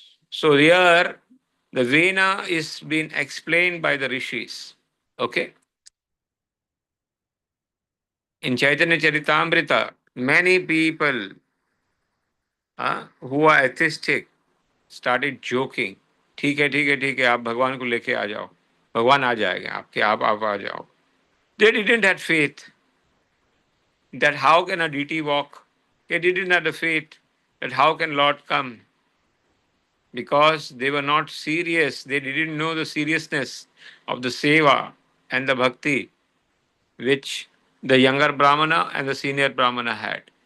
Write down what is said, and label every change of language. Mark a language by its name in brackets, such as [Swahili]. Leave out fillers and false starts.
[English] So here, the Vena is being explained by the rishis. Okay? In Chaitanya Charitamrita, many people who are atheistic started joking. [Hindi] ठीक है ठीक है ठीक है आप भगवान को लेके आ जाओ भगवान आ जाएंगे आपके आप आ जाओ. [English] They didn't have faith that how can a deity walk. They didn't have the faith that how can Lord come, because they were not serious. They didn't know the seriousness of the seva and the bhakti which the younger Brahmana and the senior Brahmana had.